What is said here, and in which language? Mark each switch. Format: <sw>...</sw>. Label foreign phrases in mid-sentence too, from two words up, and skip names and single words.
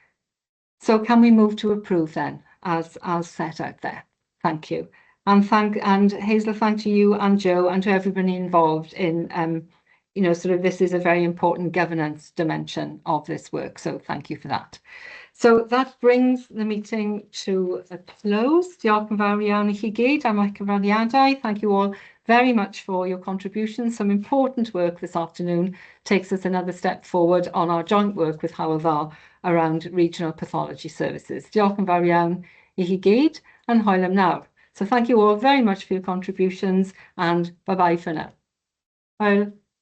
<en>So can we move to approve then, as set out there? Thank you. And Hazel, thank you and Joe and to everybody involved in this is a very important governance dimension of this work. So thank you for that. So that brings the meeting to a close.</en> <cy>Diolch yn fawr iawn I chi gyd am eich cyfraniadau.</cy> <en>Thank you all very much for your contributions. Some important work this afternoon takes us another step forward on our joint work with Hywel Dda around regional pathology services.</en> <cy>Diolch yn fawr iawn I chi gyd and hwyl am nawr.</cy> <en>So thank you all very much for your contributions, and bye-bye for now.</en> <cy>Hwyl.</cy>